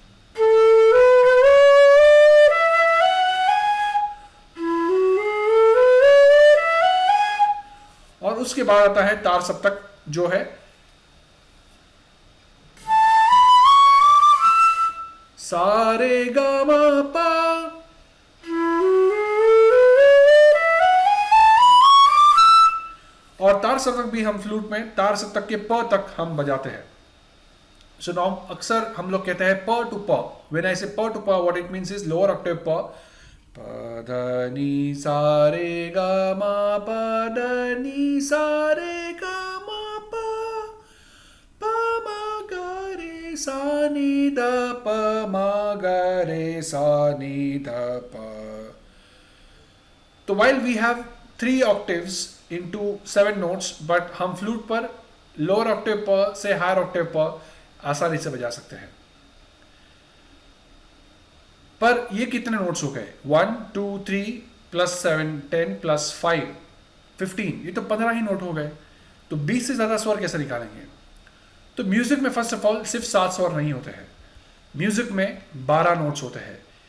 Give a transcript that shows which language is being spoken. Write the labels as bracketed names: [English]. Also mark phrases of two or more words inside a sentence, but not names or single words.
[Hindi] और उसके बाद आता है तार सप्तक, जो है सा रे गा मा पा। और तार सप्तक भी हम फ्लूट में तार सप्तक के प तक हम बजाते हैं। [English] so now [Hindi] अक्सर हम लोग कहते हैं प टू प। [English] when I say प to प, what it means is lower octave [Hindi] प ध नि सा रे ग म प ध नि सा रे ग म प म ग रे सा नि ध प म ग रे सा नि ध प। तो [English] while we have 3 octaves into 7 notes, but [Hindi] हम फ्लूट पर [English] lower octave [Hindi] प से [English] higher octave [Hindi] प आसानी से बजा सकते हैं। पर ये कितने नोट्स हो गए? 1 2 3 प्लस 7 10 प्लस 5 15, ये तो 15 ही नोट हो गए। तो 20 से ज्यादा स्वर कैसे निकालेंगे? तो म्यूजिक में [English] first of all [Hindi] सिर्फ 7 स्वर नहीं होते हैं, म्यूजिक में 12 नोट्स होते हैं।